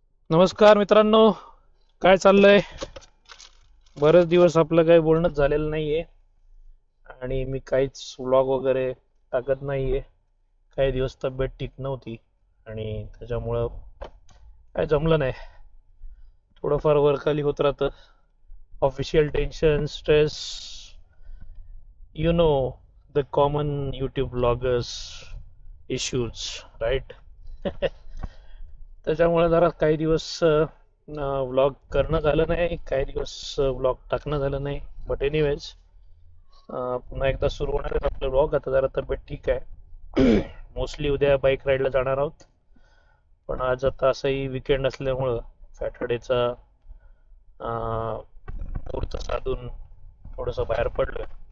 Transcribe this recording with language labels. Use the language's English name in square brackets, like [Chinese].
[Marathi] नमस्कार मित्रांनो, काय चाललंय? बरेच दिवस आपलं काही बोलणंच झालेलं नाहीये आणि मी काहीच व्लॉग वगैरे टाकत नाहीये. काही दिवस तब्येत ठीक नव्हती आणि त्याच्यामुळं काय जमलं नाही. थोडंफार वरखाली होत राहतं. Official tension, stress, [English] You know, the common YouTube bloggers issues, right? [Marathi] त्याच्यामुळे जरा काही दिवस व्लॉग करणं झालं नाही, काही दिवस व्लॉग टाकणं झालं नाही. बट एनिवेज, पुन्हा एकदा सुरू होणार आहे आपलं व्लॉग. आता जरा तब्येत ठीक आहे. मोस्टली उद्या बाईक राईडला जाणार आहोत, पण आज आता असंही विकेंड असल्यामुळं सॅटर्डेचा मुहूर्त साधून थोडंसं बाहेर पडलोय.